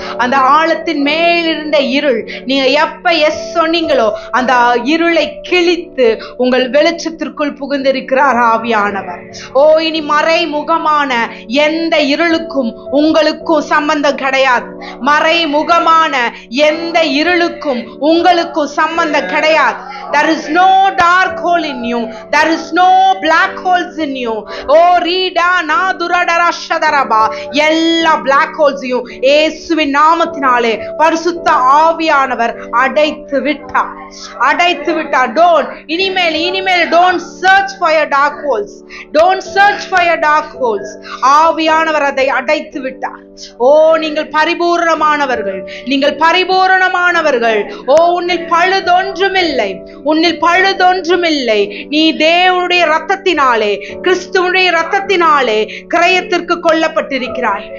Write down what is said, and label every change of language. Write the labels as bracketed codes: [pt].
[ta] அந்த ஆழத்தின் மேல் இருந்த இருள் நீங்க எப்ப எஸ் சொன்னீங்களோ அந்த இருளை கிழித்து உங்கள் வெளிச்சத்திற்குள் புகுந்திருக்கிறார் ஆவியானவர். ஓ இனி மறைமுகமான எந்த இருளுக்கும் உங்களுக்கும் சம்பந்தம் கிடையாது. மறைமுகமான எந்த இருளுக்கும் உங்களுக்கும் சம்பந்தம் கிடையாது. [en] There is no dark hole in you. There is no black holes in you. ஓ ரீடா நாதுரடரஷதரபா. [ta] எல்லா black holes-ஐயும் இயேசுவின் நாமத்தினாலே பரிசுத்த ஆவியானவர் அடைத்து விட்டார். அடைத்து விட்டார். இனிமேல் [en] don't search for your dark holes. Don't search for your dark holes. [ta] ஆவியானவர் அதை அடைத்து விட்டார். ஓ நீங்கள் பரிபூரணமானவர்கள், நீங்கள் பரிபூரணமானவர்கள். ஓ உன்னில் பழுதொன்றுமில்லை, உன்னில் பழுதொன்றுமில்லை. நீ தேவனுடைய இரத்தத்தினாலே, கிறிஸ்துவுடைய இரத்தத்தினாலே கிரயத்திற்கு கொல்லப்பட்டிருக்கிறாய்.